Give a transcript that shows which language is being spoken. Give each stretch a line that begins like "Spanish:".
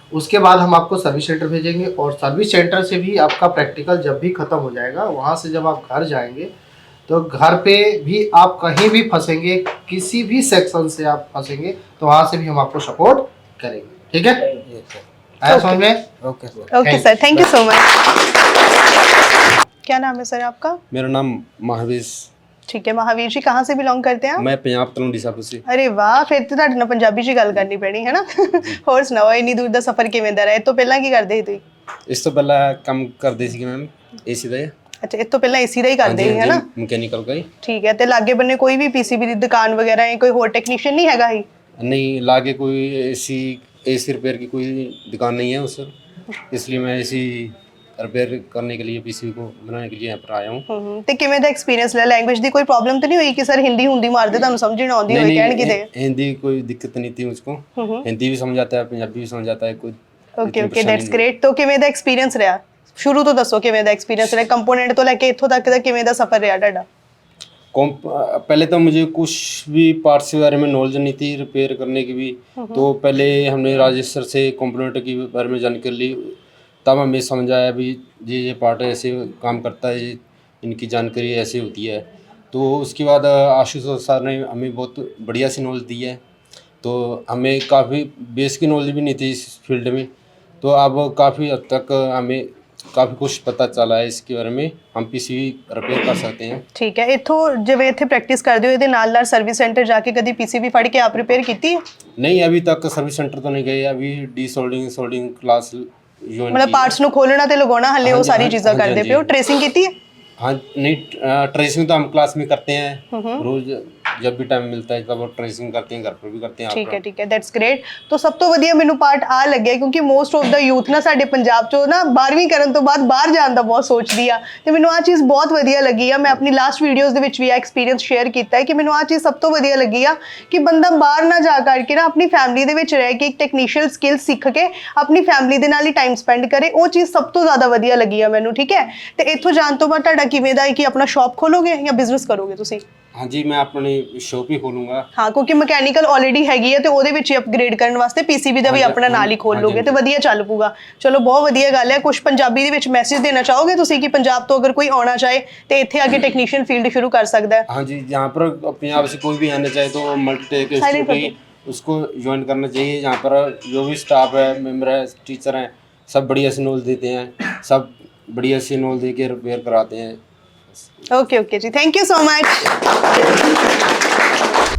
Hindi: उसके बाद हम आपको सर्विस सेंटर भेजेंगे और सर्विस सेंटर से भी आपका प्रैक्टिकल जब भी ख़त्म हो जाएगा, वहाँ से जब आप घर जाएंगे तो घर पे भी आप कहीं भी फंसेंगे, किसी भी सेक्शन से आप फंसेंगे तो वहाँ से भी हम आपको सपोर्ट करेंगे, ठीक है? आया समझ में?
English: Okay sir. Okay sir, thank you so much.
Hindi: क्या नाम है सर आपका? मेरा नाम महावीर। ठीक है महावीर जी, कहाँ से बिलोंग करते हैं आप? मैं पंजाब ਤੋਂ ਡੀਸਾਪੁਰ से। अरे वाह, फिर तो
Punjabi: ਤੁਹਾਡੇ ਨਾਲ ਪੰਜਾਬੀ 'ਚ ਹੀ ਗੱਲ ਕਰਨੀ ਪੈਣੀ ਹੈ ਨਾ। ਹੋਰ ਸੁਣਾਓ, ਇੰਨੀ ਦੂਰ ਦਾ ਸਫ਼ਰ ਕਿਵੇਂ ਦਾ ਰਿਹਾ? ਇਹ ਤੋਂ ਪਹਿਲਾਂ ਕੀ ਕਰਦੇ ਸੀ ਤੁਸੀਂ? ਇਸ ਤੋਂ ਪਹਿਲਾਂ ਕੰਮ ਕਰਦੇ ਸੀ ਮੈਮ ਏਸੀ ਦਾ। ਅੱਛਾ, ਇਸ ਤੋਂ ਪਹਿਲਾਂ ਏਸੀ ਦਾ ਹੀ ਕਰਦੇ ਸੀ, ਹੈ ਨਾ? ਮਕੈਨੀਕਲ ਦਾ ਹੀ। ਠੀਕ ਹੈ, ਤੇ ਲਾਗੇ ਬੰਨੇ ਕੋਈ ਵੀ ਪੀਸੀਬੀ ਦੀ ਦੁਕਾਨ ਵਗੈਰਾ ਹੈ, ਕੋਈ ਹੋਰ ਟੈਕਨੀਸ਼ੀਅਨ
Hindi: नहीं हैगा ही? नहीं, लागे कोई एसी रिपेयर की कोई दुकान नहीं है उस, इसलिए मैं एसी रिपेयर करने के लिए पीसीबी को बनाने के लिए यहाँ पर आया हूँ।
Punjabi: ਤੇ ਕਿਵੇਂ ਦਾ ਐਕਸਪੀਰੀਅੰਸ ਲਿਆ? ਲੈਂਗੁਏਜ ਦੀ ਕੋਈ ਪ੍ਰੋਬਲਮ ਤਾਂ ਨਹੀਂ ਹੋਈ ਕਿ ਸਰ ਹਿੰਦੀ ਹੁੰਦੀ ਮਾਰਦੇ ਤੁਹਾਨੂੰ ਸਮਝ ਨਾ ਆਉਂਦੀ ਹੋਵੇ ਕਹਿਣ ਕਿਤੇ?
Hindi: हिंदी कोई दिक्कत नहीं थी मुझको, हिंदी भी समझ आता है, पंजाबी भी समझ आता है। कोई
English: Okay okay, that's great.
Punjabi: तो ਕਿਵੇਂ ਦਾ ਐਕਸਪੀਰੀਅੰਸ ਰਿਹਾ? ਸ਼ੁਰੂ ਤੋਂ ਦੱਸੋ ਕਿਵੇਂ ਦਾ ਐਕਸਪੀਰੀਅੰਸ ਰਿਹਾ, ਕੰਪੋਨੈਂਟ ਤੋਂ ਲੈ ਕੇ ਇੱਥੋਂ ਤੱਕ ਦਾ ਕਿਵੇਂ ਦਾ ਸਫ਼ਰ ਰਿਹਾ ਤੁਹਾਡਾ?
Hindi: पहले तो मुझे कुछ भी पार्ट्स के बारे में नॉलेज नहीं थी, रिपेयर करने की भी। तो पहले हमने राजेश सर से कंपोनेंट के बारे में जानकारी ली, तब हमें समझ आया भी ये पार्ट ऐसे काम करता है, इनकी जानकारी ऐसे होती है। तो उसके बाद आशुतोष सर ने हमें बहुत बढ़िया सी नॉलेज दी है। तो हमें काफ़ी बेस की नॉलेज भी नहीं थी इस फील्ड में, तो अब काफ़ी हद तक हमें काफ़ी कुछ पता चला है इसके बारे में। हम पीसीबी रिपेयर कर सकते हैं।
Punjabi: ਠੀਕ ਹੈ, ਇੱਥੋਂ ਜਿਵੇਂ ਇੱਥੇ ਪ੍ਰੈਕਟਿਸ ਕਰਦੇ ਹੋ, ਇਹਦੇ ਨਾਲ ਨਾਲ ਸਰਵਿਸ ਸੈਂਟਰ ਜਾ ਕੇ ਕਦੀ ਪੀਸੀਬੀ ਫੜ ਕੇ ਆਪ ਰਿਪੇਅਰ ਕੀਤੀ ਹੈ?
Hindi: नहीं, अभी तक सर्विस सेंटर तो नहीं गए। अभी सोल्डिंग क्लास ज्वाइन
Punjabi: ਮਤਲਬ ਪਾਰਟਸ ਨੂੰ ਖੋਲਣਾ ਤੇ ਲਗਾਉਣਾ, ਹਲੇ ਉਹ ਸਾਰੀ ਚੀਜ਼ਾਂ ਕਰਦੇ ਪਏ ਹੋ। ਟ੍ਰੇਸਿੰਗ ਕੀਤੀ ਹੈ?
Hindi: हाँ नहीं, ट्रेसिंग तो हम क्लास में करते हैं रोज जब भी टाइम मिलता है तब वो ट्रेसिंग करते हैं, घर पर भी करते हैं। ठीक है,
English: That's great.
Hindi: तो सब तो
Punjabi: ਵਧੀਆ ਮੈਨੂੰ ਪਾਰਟ ਆ ਲੱਗਿਆ ਕਿਉਂਕਿ ਮੋਸਟ ਆਫ ਦਾ ਯੂਥ ਨਾ ਸਾਡੇ ਪੰਜਾਬ ਚੋਂ ਨਾ 12ਵੀਂ ਕਰਨ ਤੋਂ ਬਾਅਦ ਬਾਹਰ ਜਾਣ ਦਾ ਬਹੁਤ ਸੋਚਦੀ ਆ ਤੇ ਮੈਨੂੰ ਆ ਚੀਜ਼ ਬਹੁਤ ਵਧੀਆ ਲੱਗੀ ਆ। ਮੈਂ ਆਪਣੀ ਲਾਸਟ ਵੀਡੀਓਜ਼ ਦੇ ਵਿੱਚ ਵੀ ਆ ਐਕਸਪੀਰੀਅੰਸ ਸ਼ੇਅਰ ਕੀਤਾ ਹੈ ਕਿ ਮੈਨੂੰ ਆ ਚੀਜ਼ ਸਭ ਤੋਂ ਵਧੀਆ ਲੱਗੀ ਆ ਕਿ ਬੰਦਾ ਬਾਹਰ ਨਾ ਜਾ ਕਰਕੇ ਨਾ ਆਪਣੀ ਫੈਮਿਲੀ ਦੇ ਵਿੱਚ ਰਹਿ ਕੇ ਇੱਕ ਟੈਕਨੀਸ਼ੀਅਲ ਸਕਿੱਲ ਸਿੱਖ ਕੇ ਆਪਣੀ ਫੈਮਿਲੀ ਦੇ ਨਾਲ ਹੀ ਟਾਈਮ ਸਪੈਂਡ ਕਰੇ, ਉਹ ਚੀਜ਼ ਸਭ ਤੋਂ ਜ਼ਿਆਦਾ ਵਧੀਆ ਲੱਗੀ ਆ ਮੈਨੂੰ। ਠੀਕ ਹੈ, ਤੇ ਇੱਥੋਂ ਜਾਣ ਤੋਂ ਬਾਅਦ ਤੁਹਾਡਾ ਕਿਵੇਂ ਦਾ ਹੈ ਕਿ ਆਪਣਾ ਸ਼ਾਪ ਖੋਲੋਗੇ ਜਾਂ ਬਿਜ਼ਨਸ ਕਰੋਗੇ ਤੁਸੀਂ?
Hindi: हाँ जी, मैं अपनी शॉप ही खोलूंगा। हाँ, क्योंकि मैकेनिकल ऑलरेडी हैगी है तो
Punjabi: ਉਹਦੇ ਵਿੱਚ ਹੀ ਅਪਗ੍ਰੇਡ ਕਰਨ ਵਾਸਤੇ ਪੀਸੀਬੀ ਦਾ ਵੀ ਆਪਣਾ ਨਾਲ ਹੀ ਖੋਲ ਲੋਗੇ ਤੇ ਵਧੀਆ ਚੱਲ ਪੂਗਾ। ਚਲੋ ਬਹੁਤ ਵਧੀਆ ਗੱਲ ਹੈ। ਕੁਝ ਪੰਜਾਬੀ ਦੇ ਵਿੱਚ ਮੈਸੇਜ ਦੇਣਾ ਚਾਹੋਗੇ ਤੁਸੀਂ ਕਿ ਪੰਜਾਬ ਤੋਂ ਅਗਰ ਕੋਈ ਆਉਣਾ ਚਾਹੇ ਤੇ ਇੱਥੇ ਆ ਕੇ ਟੈਕਨੀਸ਼ੀਅਨ ਫੀਲਡ ਸ਼ੁਰੂ ਕਰ ਸਕਦਾ ਹੈ?
Hindi: हाँ जी, यहाँ पर पंजाब से कोई भी आना चाहे तो मल्टीटेक इंस्टीट्यूट ही उसको ज्वाइन करना चाहिए। यहाँ पर जो भी स्टाफ है, मेम्बर है, टीचर हैं, सब बढ़िया से नॉलेज देते हैं, सब बढ़िया से नॉलेज दे के रिपेयर कराते हैं।
English: Okay जी, thank you so much.